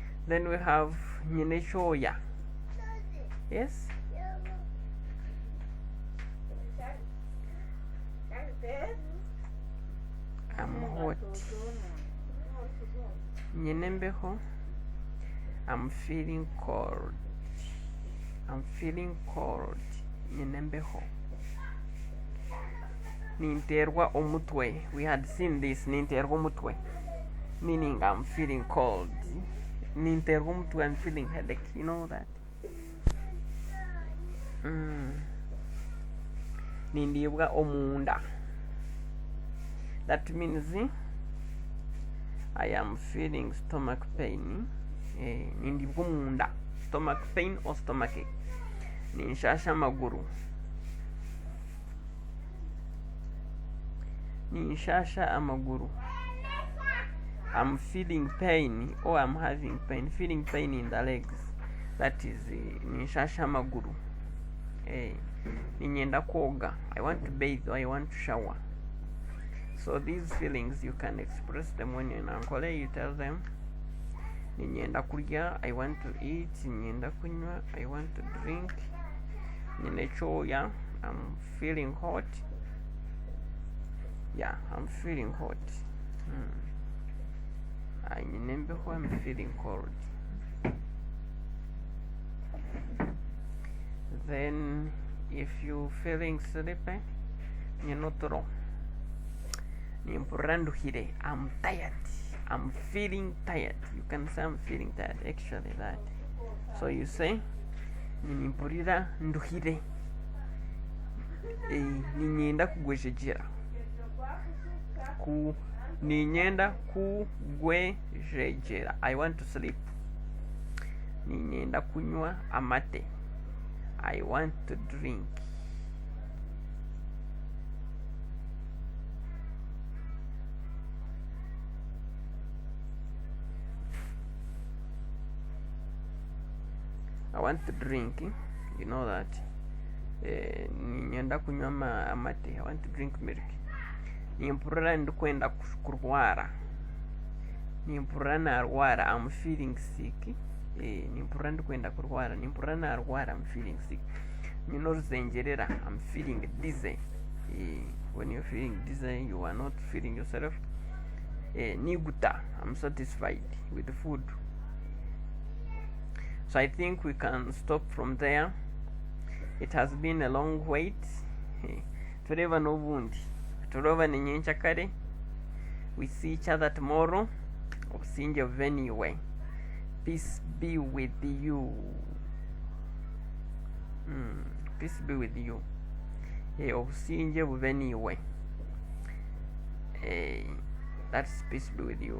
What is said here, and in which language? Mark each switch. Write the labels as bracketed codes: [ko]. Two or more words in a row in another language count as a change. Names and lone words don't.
[en] Then we have [nyn] nyine choya. [en] Yes? I'm hot. [nyn] Nyine mbeho. [en] I'm feeling cold. I'm feeling cold. [nyn] Nyine mbeho. Ninterwa omutwe. [en] We had seen this. [nyn] Ninterwa omutwe. [en] Meaning I'm feeling cold. [nyn] Ninterwa omutwe. [en] I'm feeling headache. You know that? [nyn] Nindibwa omunda. [en] That means I am feeling stomach pain. [nyn] Nindibwa omunda. [en] Stomach pain or stomach ache. [nyn] Ninshasha maguru. Ninshasha amaguru. [en] I'm feeling pain or I'm having pain. Feeling pain in the legs. That is [nyn] ninshasha maguru. Ninyenda koga. [en] I want to bathe or I want to shower. So these feelings you can express them when you're in Ankole. You tell them [nyn] ninyenda kurya, [en] I want to eat. [nyn] Ninyenda kunywa, [en] I want to drink. [nyn] Nyine choya, [en] I'm feeling hot. Yeah, I'm feeling hot. Nyine mbeho, I'm feeling cold. Then if you feeling sleepy, nyinotoro. Nimpuranduhire, I'm tired. I'm feeling tired. You can say I'm feeling tired. Actually that. So you say [nyn] nimpurira nduhire. Ninyenda kugwejejera. Ninyenda kugwejejera. [en] I want to sleep. [nyn] Ninyenda kunywa amate. [en] I want to drink. I want to drink. You know that. [nyn] Ninyenda kunywa amate. [en] I want to drink milk. [nyn] Nimpurira ndikwenda kurwara. Nimpurira narwara. [en] I'm feeling sick. [nyn] Nimpurira ndikwenda kurwara. Nimpurira narwara. [en] I'm feeling sick. Nyinoruzengerera. I'm feeling dizzy. When you're feeling dizzy, you are not feeling yourself. [nyn] Niguta. [en] I'm satisfied with the food. So I think we can stop from there. It has been a long wait. [nyn] Tureva no wundi. Turova ninyencha kare. [en] We see each other tomorrow. Obusinge anyway. Peace be with you. Peace be with you. Obusinge anyway. That's peace be with you.